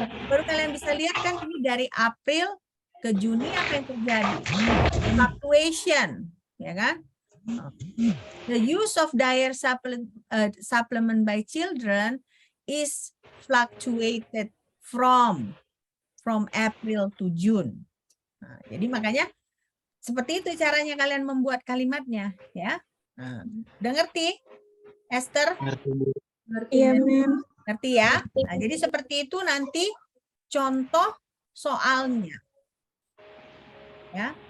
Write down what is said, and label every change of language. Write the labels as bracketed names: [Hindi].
[Indonesian] Baru kalian bisa lihat kan ini dari April ke Juni apa yang terjadi? [English] Fluctuation, [Indonesian] ya kan? [English] The use of dietary supplement by children is fluctuated from April to June. [Indonesian] Nah, jadi makanya seperti itu caranya kalian membuat kalimatnya, ya. Nah, udah ngerti, Esther? Ngerti ya, ngerti ya. Nah, jadi seperti itu nanti contoh soalnya, ya.